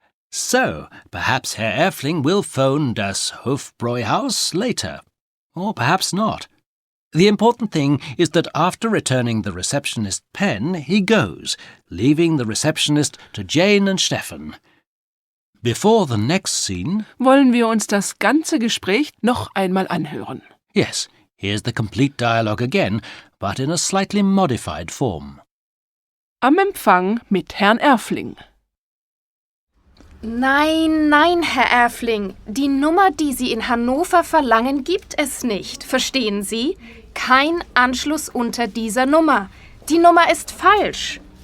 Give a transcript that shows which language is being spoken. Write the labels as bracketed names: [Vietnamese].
[English] So, perhaps Herr Erfling will phone das Hofbräuhaus later. Or perhaps not. The important thing is that after returning the receptionist's pen, he goes, leaving the receptionist to Jane and Stefan. Before the next scene, [German] Wollen wir uns das ganze Gespräch noch einmal anhören. [English] yes, here's the complete dialogue again, but in a slightly modified form. [German] Am Empfang mit Herrn Erfling. Nein, nein, Herr Erfling. Die Nummer, die Sie in Hannover verlangen, gibt es nicht. Verstehen Sie? Kein Anschluss unter dieser Nummer. Die Nummer ist falsch.